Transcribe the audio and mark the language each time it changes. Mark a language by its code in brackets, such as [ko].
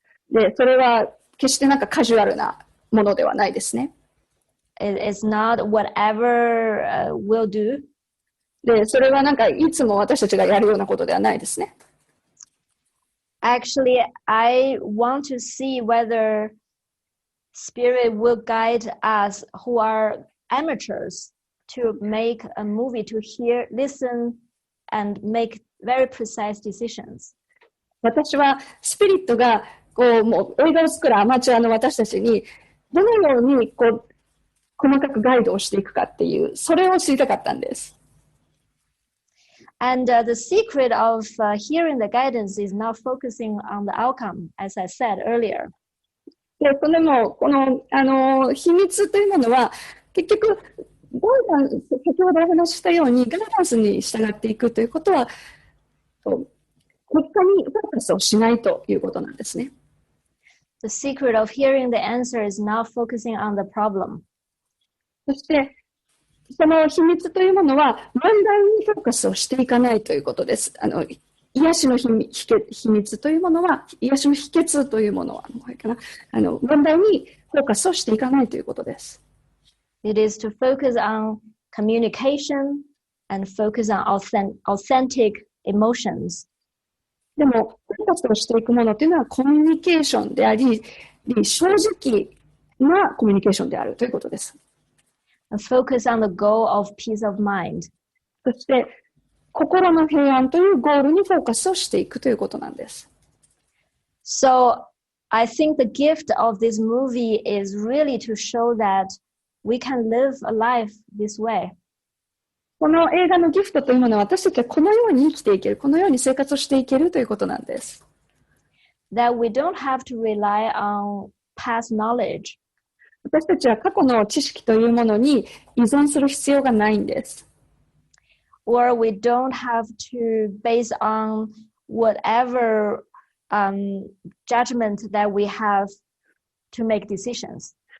[ja] で、それは決してカジュアルなものではないですね。 [en] It is not whatever we'll do. [ja] で、それはいつも私たちがやるようなことではないですね。 [en] Actually, I want to see whether Spirit will guide us who are amateurs to make a movie, to hear, listen, and make very precise decisions. [ja] 私はスピリットがもう映画を作るアマチュアの私たちにどのように細かくガイドをしていくかっていう、それを知りたかったんです。 [en] And the secret of hearing the guidance is not focusing on the outcome, as I said earlier. [ja] で、この秘密というものは、結局、先ほどお話ししたように、ガイダンスに従っていくということは、結果にフォーカスをしないということなんですね。 [en] The secret of hearing the answer is not focusing on the problem. [ja] そして、その秘密というものは、問題にフォーカスをしていかないということです。癒しの秘密というものは、癒しの秘訣というものは、問題にフォーカスをしていかないということです。 [en] It is to focus on communication and focus on authentic emotions. [ja] でも、フォーカスをしていくものというのはコミュニケーションであり、正直なコミュニケーションであるということです。 [en] And focus on the goal of peace of mind. [ja] そして、心の平安というゴールにフォーカスをしていくということなんです。 [en] So, I think the gift of this movie is really to show that we can live a life this way. [ja] この映画のギフトというものは私たちはこのように生きていける、このように生活をしていけるということなんです。 [en] That we don't have to rely on past knowledge. [ja] 私たちは過去の知識というものに依存する必要がないんです。 [en] Or we don't have to base on whatever judgment that we have to make decisions.